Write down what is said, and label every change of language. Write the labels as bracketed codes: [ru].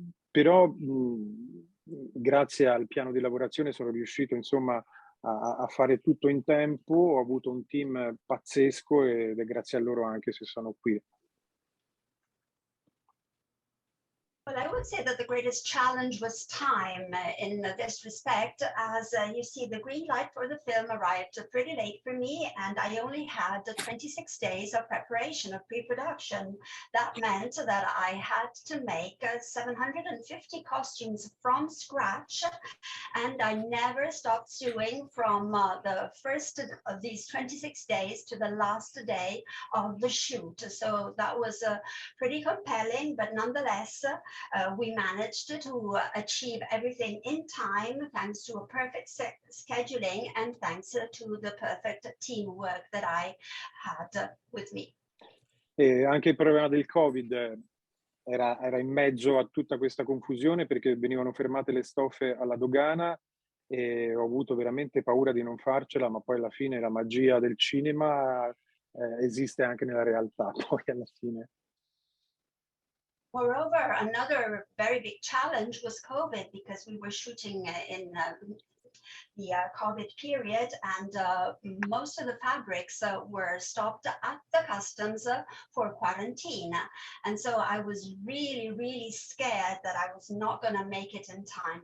[it] Però grazie al piano di lavorazione sono riuscito insomma a fare tutto in tempo, ho avuto un team pazzesco ed è grazie a loro anche se sono qui. [en] Well, I would say that the greatest challenge was time in this respect, as you see, the green light for the film arrived pretty late for me, and I only had 26 days of preparation of pre-production. That meant that I had to make 750 costumes from scratch, and I never stopped sewing from the first of these 26 days to the last day of the shoot. So that was pretty compelling, but nonetheless, we managed to achieve everything in time thanks to a perfect scheduling and thanks to the perfect teamwork that I had with me. [it] E anche il problema del Covid era in mezzo a tutta questa confusione perché venivano fermate le stoffe alla dogana e ho avuto veramente paura di non farcela, ma poi alla fine la magia del cinema esiste anche nella realtà, poi alla fine. [en] Moreover, another very big challenge was COVID, because we were shooting in the COVID period, and most of the fabrics were stopped at the customs for quarantine. And so I was really, really scared that I was not going to make it in time.